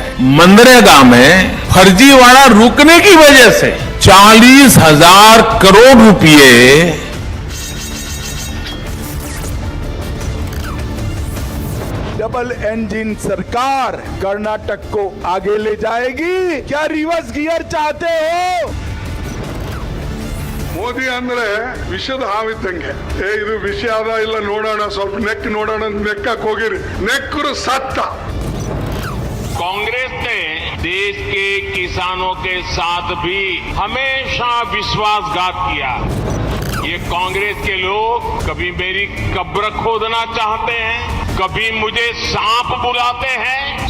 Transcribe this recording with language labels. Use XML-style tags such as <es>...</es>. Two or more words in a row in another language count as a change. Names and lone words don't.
<hi>मनरेगा में फर्जीवाड़ा रुकने की वजह से 40,000 करोड़ रुपए</hi> <en>double engine</en> <hi>सरकार कर्नाटक को आगे ले जाएगी। क्या</hi> <en>reverse gear</en> <hi>चाहते हो?</hi> <kn>ಮೋದಿ ಅಂದ್ರೆ ವಿಷದ ಹಾವಿದ್ದಂಗೆ. ಇದು ವಿಷ ಅದ ಇಲ್ಲ ನೋಡೋಣ, ಸ್ವಲ್ಪ ನೆಕ್ ನೋಡೋಣ, ನೆಕ್ಕಕ್ಕೆ ಹೋಗಿರಿ, ನೆಕ್ಕರು ಸತ್ತ.</kn> <hi>कांग्रेस ने देश के किसानों के साथ भी हमेशा विश्वासघात किया। ये कांग्रेस के लोग कभी मेरी कब्र खोदना चाहते हैं, कभी मुझे सांप बुलाते हैं।</hi>